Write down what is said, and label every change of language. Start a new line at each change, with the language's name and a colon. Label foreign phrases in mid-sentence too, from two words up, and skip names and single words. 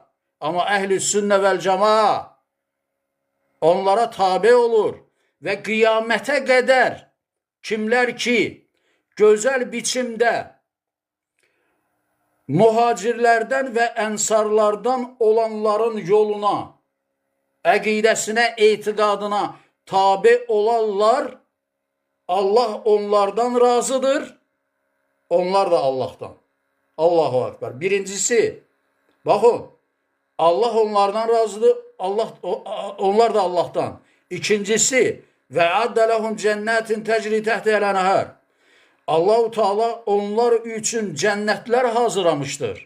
Azerbaijani: Amma
Arabic: أهل السنة والجماعة
Azerbaijani: onlara tabi olur və qiyamətə qədər kimlər ki, gözəl biçimdə muhacirlərdən və ənsarlardan olanların yoluna, əqidəsinə, etiqadına tabe olarlar, Allah onlardan razıdır, onlar da Allah'tan.
Arabic: الله أكبر.
Azerbaijani: Birincisi, bakın, Allah onlardan razıdır, onlar da Allah'tan.
Arabic: İkincisi, وأعد لهم جنات تجري تحتها الأنهار.
Turkish: Allah-u Teala onlar üçün cennetler hazırlamıştır.